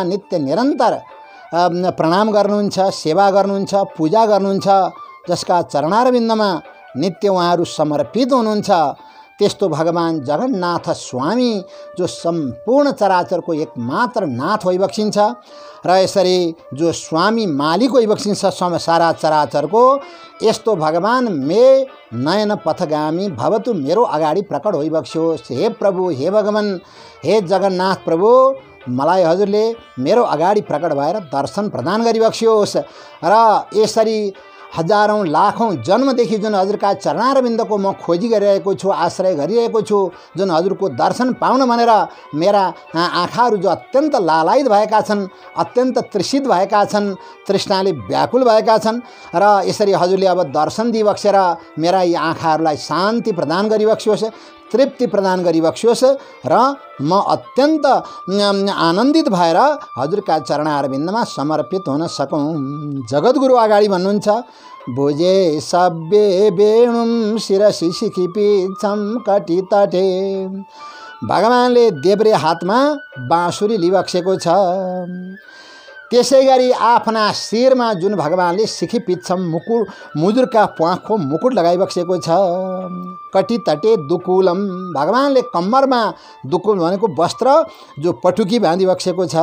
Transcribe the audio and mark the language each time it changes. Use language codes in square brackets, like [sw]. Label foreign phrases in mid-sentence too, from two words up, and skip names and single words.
[ne] नित्य निरन्तर प्रणाम गर्नुहुन्छ, सेवा गर्नुहुन्छ, पूजा गर्नुहुन्छ, जसका चरणारविन्दमा नित्य उहाँहरू समर्पित हुनुहुन्छ, त्यस्तो भगवान जगन्नाथ स्वामी जो सम्पूर्ण चराचरको एकमात्र नाथ होइबक्सिन्छ र यसरी जो स्वामी मालिक होइबक्सिन्छ सारा चराचरको, यस्तो भगवान [sa] मे नयन पथगामी भवतु, [ne] मेरो अगाडि प्रकट होइबक्स्योस्। हे प्रभु, हे भगवान, हे जगन्नाथ प्रभु, मलाई हजुरले मेरो अगाडि प्रकट भएर दर्शन प्रदान गरिबक्स्योस् र यसरी हजारौं लाखौं जन्मदेखि जुन हजुरका चरणारविन्दको म खोजी गरिरहेको छु, आश्रय गरिरहेको छु, जुन हजुरको दर्शन पाउन भनेर मेरा आँखाहरू जो अत्यन्त लालायित भएका छन्, अत्यन्त तृषित भएका छन्, तृष्णाले व्याकुल भएका छन् र यसरी हजुरले अब दर्शन दिइबक्सेर मेरा यी आँखाहरूलाई शान्ति प्रदान गरिबक्स्योस्, तृप्ति प्रदान गरिबक्स्योस् र म अत्यन्त आनन्दित भएर हजुरका चरणारविन्दमा समर्पित हुन सकौँ। जगद्गुरु अगाडि भन्नुहुन्छ, [sa] भुजे सब्बे वेणुम शिरसि शिखिपिच्छम कटितटे। [ne] भगवानले देब्रे हातमा बाँसुरी लिइबक्सेको छ, त्यसै गरी आफ्ना शिरमा जुन भगवानले शिखिपिच्छम मुजुरका प्वाखको मुकुट लगाइबक्सेको छ। [sa] कटितटे दुकुलम, [ne] भगवानले कम्मरमा दुकुल भनेको वस्त्र जो पटुकी बाँधिबक्सेको छ।